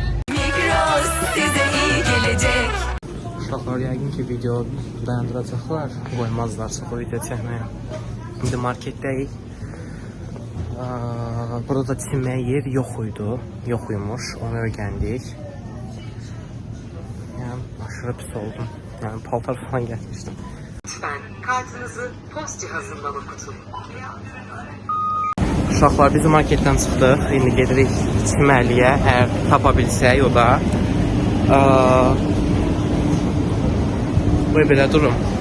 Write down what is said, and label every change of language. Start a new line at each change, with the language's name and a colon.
Turkish: Migros size iyi gelecek.
Azerbaijani: Uşaqlar, yəqin ki video dayandıracaqlar, qoymazlar çox video çəkməyə. İndi marketdəyik. Burada çimməyə yer yox idi, yox imiş, onu öyrəndik. Yəni, aşırı pis oldum. Yəni, paltar falan gətirmişdim.
Turkish: Lütfen kartınızı post cihazından okutun.
Azerbaijani: Uşaqlar, biz marketdən çıxdıq, indi gedirik çimməliyə, əgər tapa bilsək o da. Qoy belə durum.